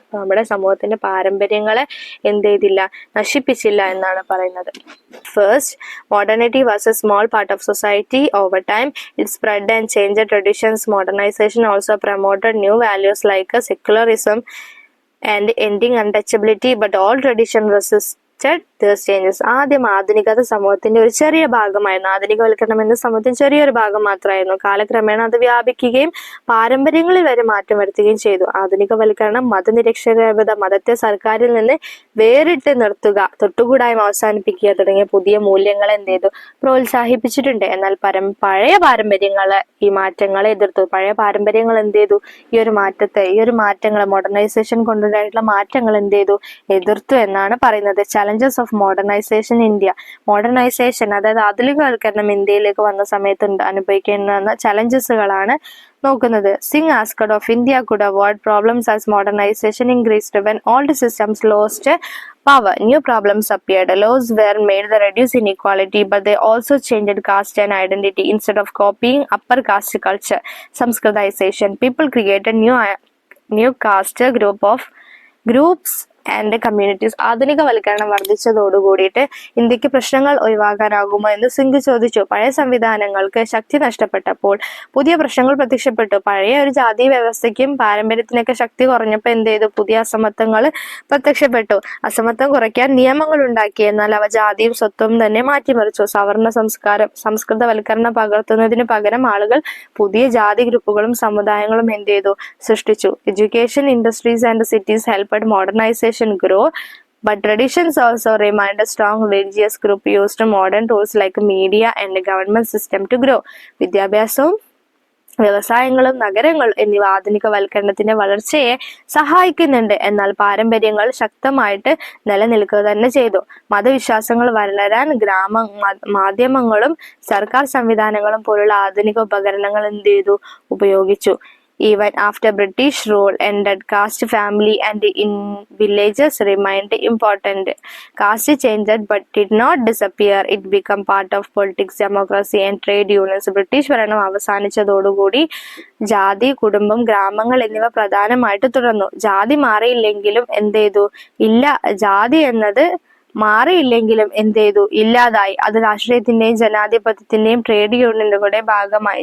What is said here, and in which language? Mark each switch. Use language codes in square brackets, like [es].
[ml] നമ്മുടെ സമൂഹത്തിന്റെ പാരമ്പര്യങ്ങളെ എന്ത് ചെയ്തില്ല? നശിപ്പിച്ചില്ല എന്നാണ് പറയുന്നത്. [en] First, modernity was a small part of society. Over time, it spread and changed traditions. Modernization also promoted new values like secularism and ending untouchability, but all tradition resisted these changes. [ml] ആദ്യം ആധുനികത സമൂഹത്തിന്റെ ഒരു ചെറിയ ഭാഗമായിരുന്നു. ആധുനികവൽക്കരണം എന്ന സമൂഹത്തിന്റെ ചെറിയൊരു ഭാഗം മാത്രമായിരുന്നു. കാലക്രമേണ അത് വ്യാപിക്കുകയും പാരമ്പര്യങ്ങളിൽ വരെ മാറ്റം വരുത്തുകയും ചെയ്തു. ആധുനികവൽക്കരണം മതനിരപേക്ഷത, മതത്തെ സർക്കാരിൽ നിന്ന് വേറിട്ട് നിർത്തുക, തൊട്ടുകൂടായ്മ അവസാനിപ്പിക്കുക തുടങ്ങിയ പുതിയ മൂല്യങ്ങളെ എന്ത് ചെയ്തു? പ്രോത്സാഹിപ്പിച്ചിട്ടുണ്ട്. എന്നാൽ പഴയ പാരമ്പര്യങ്ങളെ ഈ മാറ്റങ്ങളെ എതിർത്തു. പഴയ പാരമ്പര്യങ്ങൾ എന്ത് ചെയ്തു? ഈ ഒരു മാറ്റങ്ങളെ മോഡേണൈസേഷൻ കൊണ്ടുണ്ടായിട്ടുള്ള മാറ്റങ്ങൾ എന്ത് ചെയ്തു? എതിർത്തു എന്നാണ് പറയുന്നത്. [en] Challenges of modernisation India. [ml] Modernisation അതായത് ആധുനികവൽക്കരണം ഇന്ത്യയിലേക്ക് വന്ന സമയത്ത് അനുഭവിക്കുന്ന ചലഞ്ചസുകളാണ് നോക്കുന്നത്. [en] Singh asked of India could avoid problems as modernization increased. When old systems lost power, new problems appeared. Laws were made to reduce inequality, but they also changed caste and identity. Instead of copying upper caste culture, Sanskritization, people created new caste groups and communities. [ml] ആധുനികവൽക്കരണം വർദ്ധിച്ചതോടുകൂടിയിട്ട് ഇന്ത്യക്ക് പ്രശ്നങ്ങൾ ഒഴിവാക്കാനാകുമോ എന്ന് സിംഗ് ചോദിച്ചു. പഴയ സംവിധാനങ്ങൾക്ക് ശക്തി നഷ്ടപ്പെട്ടപ്പോൾ പുതിയ പ്രശ്നങ്ങൾ പ്രത്യക്ഷപ്പെട്ടു. പഴയ ഒരു ജാതി വ്യവസ്ഥയ്ക്കും പാരമ്പര്യത്തിനൊക്കെ ശക്തി കുറഞ്ഞപ്പോൾ എന്ത് ചെയ്തു? പുതിയ അസമത്വങ്ങൾ പ്രത്യക്ഷപ്പെട്ടു. അസമത്വം കുറയ്ക്കാൻ നിയമങ്ങൾ ഉണ്ടാക്കി. എന്നാൽ അവ ജാതിയും സ്വത്വവും തന്നെ മാറ്റിമറിച്ചു. സവർണ സംസ്കൃതവൽക്കരണം പകർത്തുന്നതിന് പകരം ആളുകൾ പുതിയ ജാതി ഗ്രൂപ്പുകളും സമുദായങ്ങളും എന്ത് ചെയ്തു? സൃഷ്ടിച്ചു. [en] Education, industries and cities helped modernisation grow, but traditions also remained. A strong religious group used modern tools like media and government system to grow. [ml] വിദ്യാഭ്യാസവും വ്യവസായങ്ങളും നഗരങ്ങളും എന്നിവ ആധുനികവൽക്കരണത്തിന്റെ വളർച്ചയെ സഹായിക്കുന്നുണ്ട്. എന്നാൽ പാരമ്പര്യങ്ങൾ ശക്തമായിട്ട് നിലനിൽക്കുക തന്നെ ചെയ്തു. മതവിശ്വാസങ്ങൾ വളരാൻ മാധ്യമങ്ങളും സർക്കാർ സംവിധാനങ്ങളും പോലുള്ള ആധുനിക ഉപകരണങ്ങൾ എന്ത് ചെയ്തു? ഉപയോഗിച്ചു. [en] Even after British rule ended, caste, family and in villages remained important. Caste changed but did not disappear. It became part of politics, democracy and trade unions. [ml] British ഭരണം അവസാനിച്ചതോടുകൂടി ജാതി, കുടുംബം, ഗ്രാമങ്ങൾ എന്നിവ പ്രധാനമായിട്ട് തുടർന്നു. ജാതി മാറിയില്ലെങ്കിലും എന്ത് ചെയ്തു? ജാതി എന്നത് മാറിയില്ലെങ്കിലും എന്ത് ചെയ്തു? ഇല്ലാതായി. അത് രാഷ്ട്രീയത്തിന്റെയും ജനാധിപത്യത്തിന്റെയും ട്രേഡ് യൂണിയനുകളുടെ ഭാഗമായി.